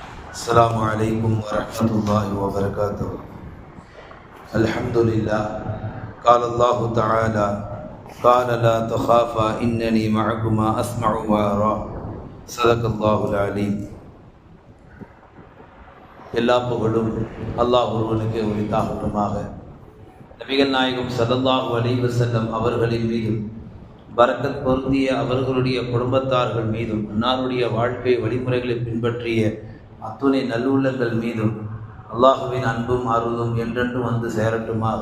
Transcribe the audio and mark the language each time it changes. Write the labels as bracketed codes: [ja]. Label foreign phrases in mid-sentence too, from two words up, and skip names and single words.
[ar] السلام عليكم ورحمة الله وبركاته. الحمد لله. قال الله تعالى: قال لا تخافا إنني معكما أسمع وأرى. صدق الله العليم. [ta] எல்லா புகழும் அல்லாஹ் ஒருவனுக்கு உரித்தாகட்டுமாக. நபிகள் நாயகம் [ar] صلى الله عليه وسلم [ta] அவர்களின் மீதும் பரக்கத் பொருந்திய அவர்களுடைய குடும்பத்தார்கள் மீதும் அன்னாருடைய வாழ்க்கை வழிமுறைகளை பின்பற்றிய அத்துணை நல்லுள்ளங்கள் மீதும் அல்லாஹுவின் அன்பும் அருளும் என்றென்றும் வந்து சேரட்டுமாக.